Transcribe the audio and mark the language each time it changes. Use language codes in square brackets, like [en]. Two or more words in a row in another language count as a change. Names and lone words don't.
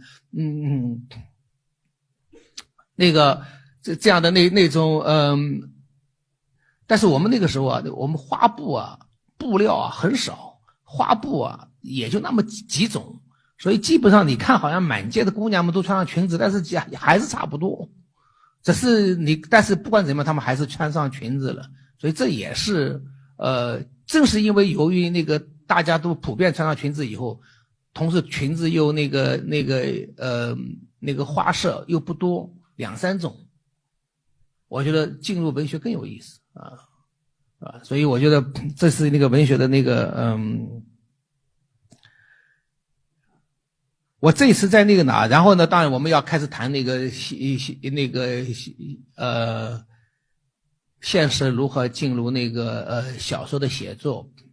[zh] 這樣的那種但是我們那個時候啊，我們花布啊布料啊很少，花布啊也就那麼幾種，所以基本上你看好像滿街的姑娘們都穿上裙子，但是還是差不多。但是不管怎麼樣，他們還是穿上裙子了，所以這也是正是因为由於那個大家都普遍穿上裙子以後，同時裙子又那個花色又不多，2、3種，我覺得進入文學更有意思所以我覺得這是那個文學的那個我這一次在那個哪，然後呢，當然我們要開始談那個現實如何進入那個小說的寫作。